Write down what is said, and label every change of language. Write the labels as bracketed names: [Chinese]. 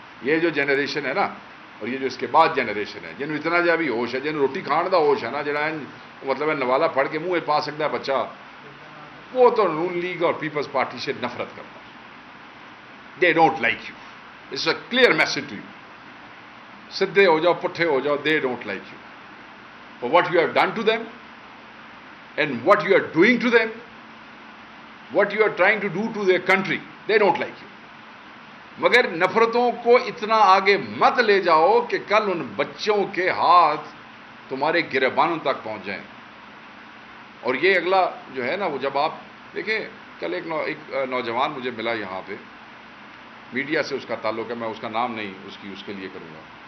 [Urdu] یہ جو جنریشن ہے نا، اور یہ جو اس کے بعد جنریشن ہے، [Punjabi] جنہوں اتنا جا بھی ہوش ہے، جنہوں روٹی کھان دا ہوش ہے نا، جڑا مطلب ہے نوالا پھڑ کے منہ پا سکتا ہے بچہ، [Urdu] وہ تو نون لیگ اور پیپلز پارٹی سے نفرت کرتا ہے. [English] They don't like you, it's a clear message to you. [Urdu] سدھے ہو جاؤ، پٹھے ہو جاؤ، [English] They don't like you for what you have done to them and what you are doing to them, what you are trying to do to their country. They don't like you. [Urdu] مگر نفرتوں کو اتنا آگے مت لے جاؤ کہ کل ان بچوں کے ہاتھ تمہارے گریبانوں تک پہنچ جائیں. اور یہ اگلا جو ہے نا، وہ جب آپ دیکھیں، کل ایک نوجوان مجھے ملا یہاں پہ، میڈیا سے اس کا تعلق ہے، میں اس کا نام نہیں اس کے لیے کروں گا.